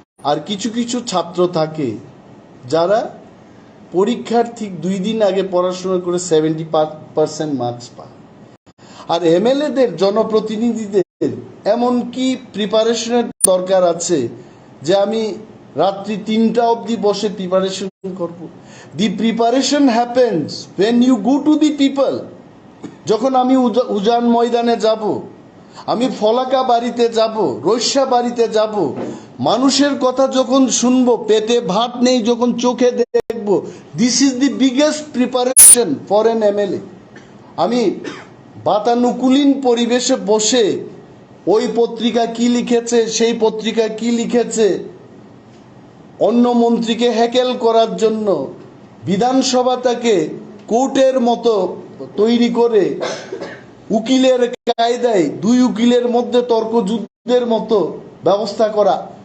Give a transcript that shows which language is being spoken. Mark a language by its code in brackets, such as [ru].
[bn] আর কিছু কিছু ছাত্র থাকে যারা পরীক্ষার ঠিক 2 দিন আগে পড়াশোনা করে 70% মার্কস পায়। আর এমএলএদের, জনপ্রতিনিধিদের এমন কি প্রিপারেশনের দরকার আছে যে আমি রাত্রি 3টা অবধি বসে প্রিপারেশন করব? [en] The preparation happens when you go to the people। [bn] যখন আমি উজান ময়দানে যাব, আমি ফলাকা বাড়িতে যাব, রৈশা বাড়িতে যাব, মানুষের কথা যখন শুনবো, পেটে ভাত নেই যখন চোখে দেখব, [en] This is the biggest preparation for an MLA. [bn] আমি বাতানুকূলীন পরিবেশে বসে ওই পত্রিকা কি লিখেছে, সেই পত্রিকা কি লিখেছে, অন্য মন্ত্রীকে হ্যাকেল করার জন্য বিধানসভাটাকে কোর্টের মতো তৈরি করে উকিলের কায়দায় 2 উকিলের মধ্যে তর্কযুদ্ধের মতো ব্যবস্থা করা।